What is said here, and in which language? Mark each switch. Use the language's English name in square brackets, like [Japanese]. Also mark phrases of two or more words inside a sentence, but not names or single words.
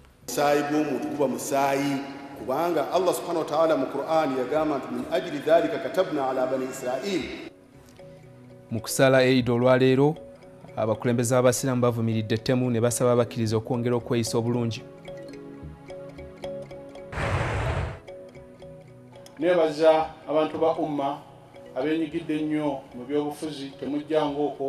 [Ganda] Musaayi gw'omuntu guba musaayi kubanga [Arabic] الله سبحانه وتعالى [Ganda] mu Qur'an yagamba nti [Arabic] من أجل ذلك كتبنا على بني إسرائيل. [Ganda] Mu kusala Eid olwaleero abakulembeze b'abasiraamu bavumiridde ettemu ne basaba abakkiriza okwongera okweyisa obulungi. Nebaza abantu ba umma abenyigidde ennyo mu byobufuzi temujjanga okwo.